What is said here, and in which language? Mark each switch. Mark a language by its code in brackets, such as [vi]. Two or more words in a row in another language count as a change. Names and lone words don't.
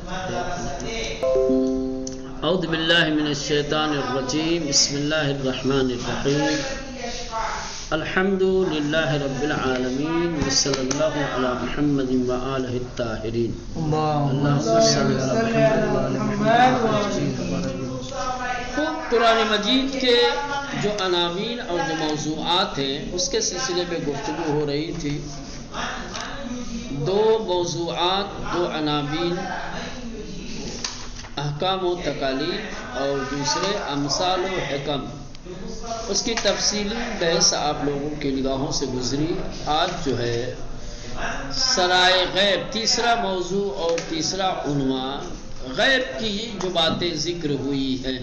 [ar] اعوذ باللہ من الشیطان الرجیم بسم اللہ الرحمن الرحیم الحمد للہ رب العالمین وصلی اللہ علی محمد وآلہ الطاہرین اللہم صل علی محمد. [ur] قرآن مجید کے جو عناوین اور جو موضوعات ہیں اس کے سلسلے میں گفتگو ہو رہی تھی. دو موضوعات، دو عناوین، احکام و تکالیف اور دوسرے امثال و حکم، اس کی تفصیلی بحث آپ لوگوں کی نگاہوں سے گزری. آج جو ہے سرائے غیب، تیسرا موضوع اور تیسرا عنوان، غیب کی جو باتیں ذکر ہوئی ہیں.